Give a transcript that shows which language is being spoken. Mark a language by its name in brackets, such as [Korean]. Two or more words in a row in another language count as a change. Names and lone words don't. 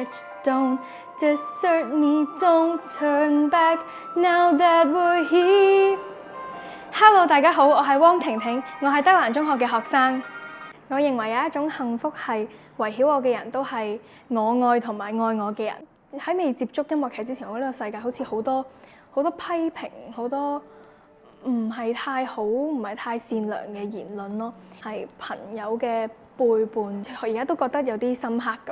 [English] Don't desert me, don't turn back now that we're here. [Cantonese] Hello，大家好，我係汪婷婷，我係德蘭中學嘅學生。我認為有一種幸福係圍繞我嘅人都係我愛同埋愛我嘅人。喺未接觸音樂劇之前，我覺得呢個世界好似好多批評，好多唔係太好、唔係太善良嘅言論咯，係朋友嘅背叛，而家都覺得有啲深刻咁。